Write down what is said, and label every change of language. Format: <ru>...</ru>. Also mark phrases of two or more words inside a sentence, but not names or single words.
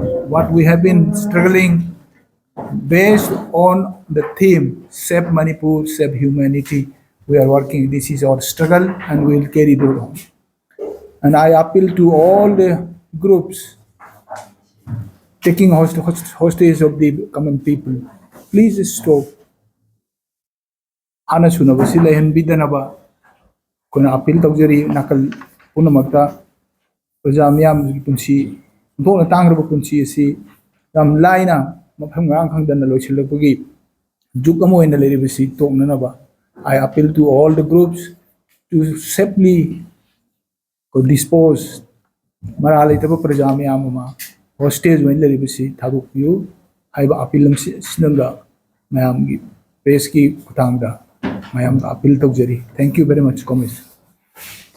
<en>What we have been struggling based on the theme, Save Manipur, Save Humanity. We are working. This is our struggle, and we will carry it on. And I appeal to all the groups taking hostage of the common people. Please stop.</en> <mni>Hana sunaba sila bidanaba. Kuna appeal tawjari nakal punamakta praja miyam gi punsi thona tangraba punsi si yam laina mafam ngang khangdan loisilapagi juk amo ina leribasi toknanaba.</mni> <en>I appeal to all the groups to safely dispose</en> <mni>maralaitaba praja miyam ma hostage when leribasi thadukpiu haiba appeal sinanga mayam gi press ki khutangda mayam appeal tawjari.</mni> <en>Thank you very much, comrades.</en>